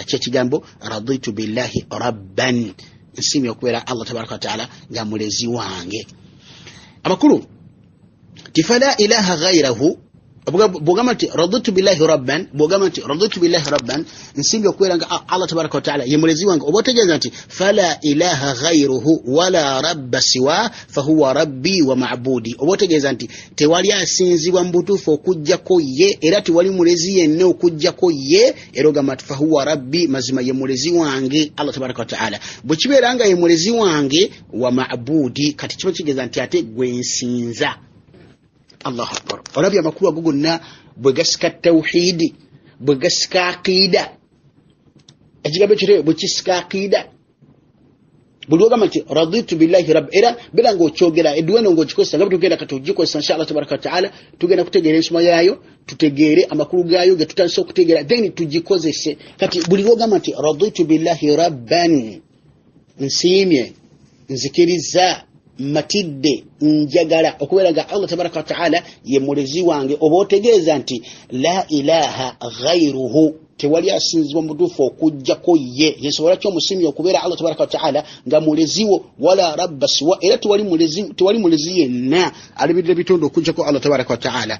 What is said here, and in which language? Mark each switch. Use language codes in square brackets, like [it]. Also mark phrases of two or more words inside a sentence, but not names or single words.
[lg] Kyekigambo [ar] رضيت بالله ربا [lg] nsiimye okubeera Allah [ar] تبارك وتعالى [lg] nga mulezi wange. Amakulu [ar] فلا إله غيره [lg] bogama nti [ar] رضيت بالله ربا, [lg] bogama nti [ar] رضيت بالله ربا [lg] nsimbye okubeera nga Allah [ar] تبارك وتعالى [lg] ye mulezi wange. Oba otegeeza nti [ar] فلا إله غيره ولا رب سواه فهو ربي ومعبودي, [lg] oba otegeeza nti tewali asinzibwa mu butuufu okujjako ye era tewali mulezi yenna okujjako ye era ogamba nti [ar] فهو ربي, [lg] mazima ye mulezi wange Allah [ar] تبارك وتعالى. [lg] Bwe kibeera nga ye mulezi wange [ar] ومعبودي, [lg] kati kiba kitegeeza nti ate gwe nsinza. [ar] الله أكبر. [lg] Olabye amakulu ago gonna bwe gasika tawhidi, bwe gasika aqida, ekigambo ekyo bwe kisika aqida, buli ogamba nti [ar] رضيت بالله رب [lg] era bera ng'okyogera edduweno ng'okikozesa nga tugenda kati ogikozesa [ar] إن شاء الله تبارك وتعالى, [lg] tugenda kutegeera ensoma yaayo, tutegeere amakulu gaayo ge tutandise okutegeera, then tugikozese. Kati buli ogamba nti [ar] رضيت بالله ربا [lg] nsiimye, nzikiriza, matidde, njagala okubeera nga Allah [ar] تبارك وتعالى [lg] ye mulezi wange, oba otegeeza nti [ar] لا إله غيره [lg] tewali asinzibwa mu butuufu okujjako ye, yesobola ki omusiimi okubeera Allah [ar] تبارك وتعالى [lg] nga muleziwo, [ar] ولا رب سوى [lg] era tewali mulezi yenna alibirira bitonde okujjako Allah [ar] تبارك وتعالى.